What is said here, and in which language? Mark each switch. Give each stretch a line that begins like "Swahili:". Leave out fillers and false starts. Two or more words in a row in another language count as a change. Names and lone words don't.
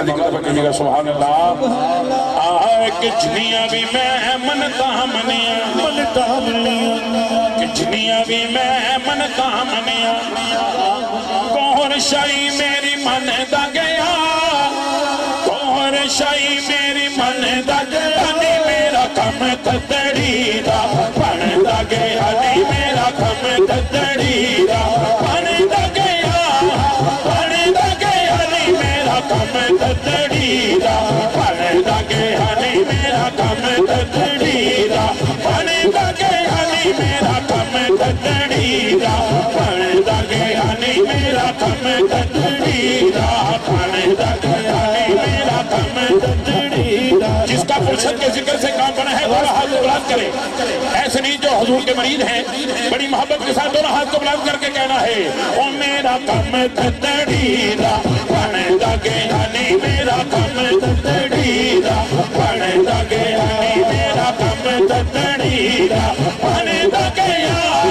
Urdu: دیکھا تھا کہیے گا
Arabic: سبحان اللہ
Punjabi: کچھنیاں بھی میں منتا منیاں کچھنیاں بھی میں منتا منیاں کون شاہی میری من دا گیا کون شاہی میری من دا گیا نی میرا کم تدڑی دا پن دا گیا نی میرا کم تدڑی دا پن دا گیا کم تدڑی دا پن دا گیا نی میرا کم تدڑی دا پن دا گیا نی میرا کم تدڑی دا پن دا گیا نی میرا کم تدڑی دا پن دا گیا نی میرا کم تدڑی دا
Urdu: جس کا فرشت کے ذکر سے کام بنا ہے دونوں ہاتھ کو بلند کرے ایسے نہیں جو حضور کے مرید ہیں بڑی محبت کے ساتھ دونوں ہاتھ کو بلند کر کے کہنا ہے
Punjabi: او میرا کم تدڑی دا پن دا گیا نی میرا کم تدڑی دا پن دا گیا نی میرا کم تدڑی دا پن دا گیا